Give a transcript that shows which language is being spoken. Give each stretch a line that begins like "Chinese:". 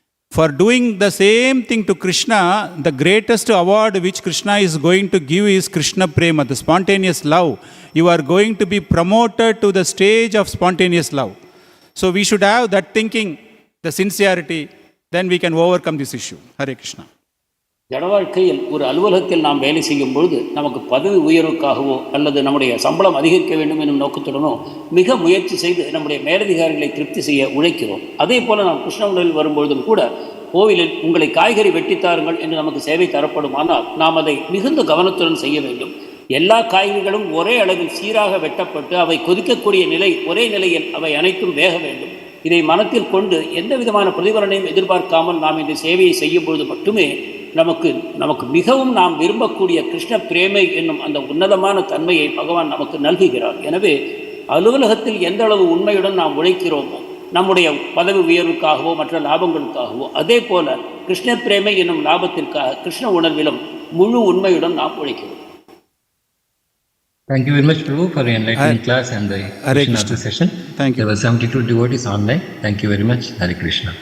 English: For doing the same thing to Krishna, the greatest award which Krishna is going to give is Krishna Prema, the spontaneous love. You are going to be promoted to the stage of spontaneous love. So we should have that thinking, the sincerity, then we can overcome this issue. Hare Krishna.
Tamil: ஜட வாழ்க்கையில் ஒரு அலுவலகத்தில் நாம் வேலை செய்யும் பொழுது நமக்கு பதவி உயர்வுக்காகவோ அல்லது நம்முடைய சம்பளம் அதிகரிக்க வேண்டும் என்னும் நோக்கத்துடனோ மிக முயற்சி செய்து நம்முடைய மேலதிகாரிகளை திருப்தி செய்ய உழைக்கிறோம். அதே போல் நாம் கிருஷ்ண உணவில் வரும்பொழுதும் கூட கோவிலில் உங்களை காய்கறி வெட்டித்தாருங்கள் என்று நமக்கு சேவை தரப்படுமானால் நாம் அதை மிகுந்த கவனத்துடன் செய்ய வேண்டும். எல்லா காய்கறிகளும் ஒரே அளவில் சீராக வெட்டப்பட்டு அவை கொதிக்கக்கூடிய நிலை ஒரே நிலையில் அவை அனைத்தும் வேக வேண்டும். இதை மனத்தில் கொண்டு எந்த விதமான பிரதிபலனையும் எதிர்பார்க்காமல் நாம் இந்த சேவையை செய்யும் பொழுது மட்டுமே நமக்கு மிகவும் நாம் விரும்பக்கூடிய கிருஷ்ண பிரேமை என்னும் அந்த உன்னதமான தன்மையை பகவான் நமக்கு நல்குகிறார். எனவே அலுவலகத்தில் எந்த அளவு உண்மையுடன் நாம் உழைக்கிறோமோ, நம்முடைய பதவி உயர்வுக்காகவோ மற்ற லாபங்களுக்காகவோ, அதே போல கிருஷ்ண பிரேமை என்னும் லாபத்திற்காக கிருஷ்ண உணர்விலும் முழு உண்மையுடன் நாம் உழைக்கிறோம்.
English: Thank you very much, Prabhu, for your enlightening class and the Krishna session. Thank you. There were 72 devotees online. Thank you very much. Hare Krishna.